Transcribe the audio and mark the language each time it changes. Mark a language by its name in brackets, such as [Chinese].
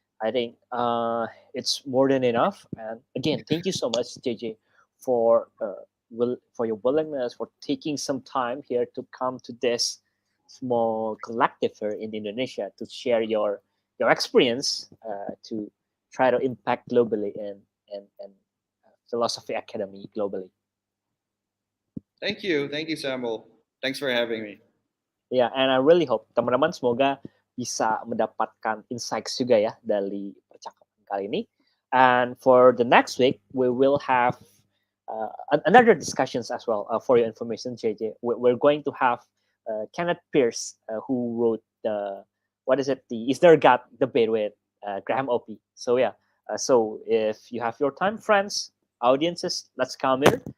[English] I think it's more than enough. And again, thank you so much, JJ, for for your willingness for taking some time here to come to this small collective here in Indonesia to share your experience to try to impact globally and philosophy academy globally. Thank you. Thank you, Samuel. Thanks for having me. [Indonesian] Ya, [English] and I really hope [Indonesian] teman-teman semoga bisa mendapatkan insights juga ya dari percakapan kali ini. [English] And for the next week, we will have another discussions as well. For your information, JJ, we're going to have Kenneth Pierce, who wrote the what is it, the Is There God debate with Graham Opie. So yeah, so if you have your time, friends, audiences, let's come here.